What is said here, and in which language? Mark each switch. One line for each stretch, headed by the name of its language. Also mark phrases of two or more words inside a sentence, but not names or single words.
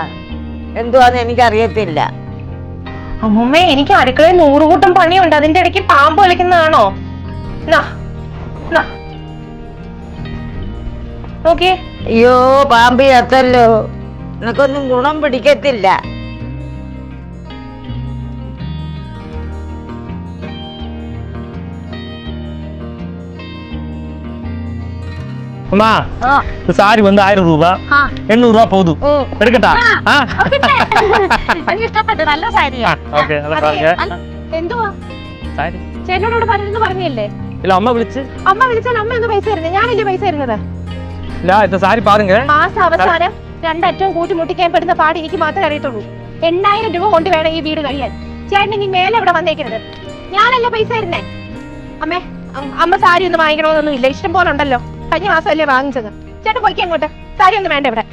Malayalam: എന്തുവാന്ന് എനിക്കറിയത്തില്ല. അമ്മൂമ്മേ, എനിക്ക് അടുക്കളയിൽ 100 കൂട്ടം പണിയുണ്ട്. അതിന്റെ ഇടയ്ക്ക് പാമ്പ് കളിക്കുന്നതാണോ? നോക്കിയേ. അയ്യോ, പാമ്പ് ചത്തല്ലോ. നിനക്കൊന്നും ഗുണം പിടിക്കത്തില്ല.
Tamil: அம்மா, சாரி வந்து 1000 ரூபா, 800 ரூபா போதும். எடுக்கட்டா?
Malayalam: നല്ല സാരിയാ. ഓക്കേ, അതാ സാരിയാ. എന്തുവാ? സാരി. ചേട്ടനോട് പറയുന്നു പറഞ്ഞില്ലേ?
Tamil: இல்ல, அம்மா വിളിച്ചാൽ
Malayalam: അമ്മ എന്ത് പൈസ തരുന്നത്? ഞാനല്ലേ പൈസ തരുന്നത്.
Tamil: இல்ல, இந்த சாரி பாருங்க.
Malayalam: മാസം അവസാനം രണ്ടറ്റവും കൂട്ടിമുട്ടിക്കാൻ പെടുന്ന പാട് എനിക്ക് മാത്രമേ അറിയത്തുള്ളൂ. 8000 രൂപ കൊണ്ട് വേണം ഈ വീട് കഴിയാൻ. ചേട്ടൻ ഇനി മേലെ ഇവിടെ വന്നേക്കരുത്. ഞാനല്ലേ പൈസ തരുന്നേ. അമ്മ സാരി ഒന്നും വാങ്ങിക്കണമെന്നൊന്നും ഇല്ല. ഇഷ്ടം പോലെ ഉണ്ടല്ലോ. കഴിഞ്ഞ മാസം അല്ലേ വാങ്ങിച്ചത്. ചേട്ടൻ പോയിക്കാൻ അങ്ങോട്ട്. സാരി ഒന്നും വേണ്ട ഇവിടെ.